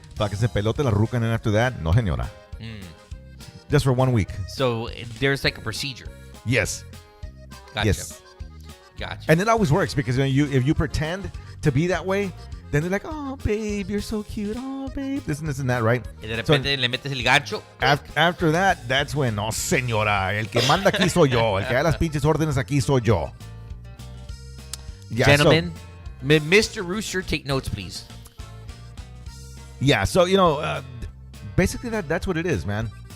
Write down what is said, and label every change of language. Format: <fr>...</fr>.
<es>Para que se pelote la ruca,</es> <en>and then after that,</en> <es>no señora.</es> <en>Just for 1 week. So there's like a procedure. Yes. Gotcha. Yes. Gotcha. And it always works because if you pretend to be that way, then they're like, oh, babe, you're so cute. Oh, babe. This and that, right?</en> <es>Y de repente le metes el gancho.</es> <en>After that, that's when,</en> <es>no, señora, el que manda aquí soy yo. El que da las pinches órdenes aquí soy yo.</es> <en>Yeah, gentlemen, Mr. Rooster, take notes, please. Yeah, so, basically that's what it is, man.</en>